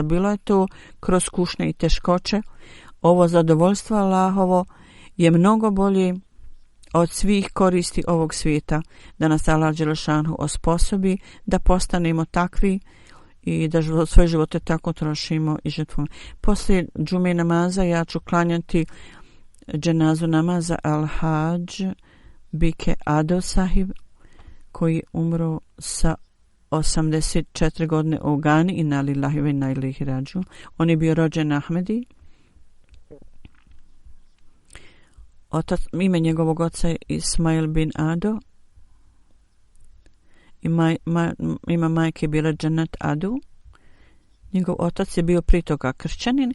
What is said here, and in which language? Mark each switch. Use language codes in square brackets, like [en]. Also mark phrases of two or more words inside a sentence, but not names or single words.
[bs] Bilo je to kroz kušnje i teškoće. Ovo zadovoljstvo Allahovo je mnogo bolje od svih koristi ovog svijeta, da nas Allah dželešanu osposobi da postanemo takvi i da svoje živote tako trošimo i žrtvujemo. Poslije džume namaza ja ću klanjati dženazu namaza Al-Hadž Bike Ado Sahib, koji umro sa 84 godine u Gani i na [ar] لله وإنا إليه راجعون. [bs] On je bio rođen Ahmedi. Ime njegovog oca je Ismail bin Ado. Ima majke bila Dženet Adu. Njegov otac je bio prije toga kršćanin.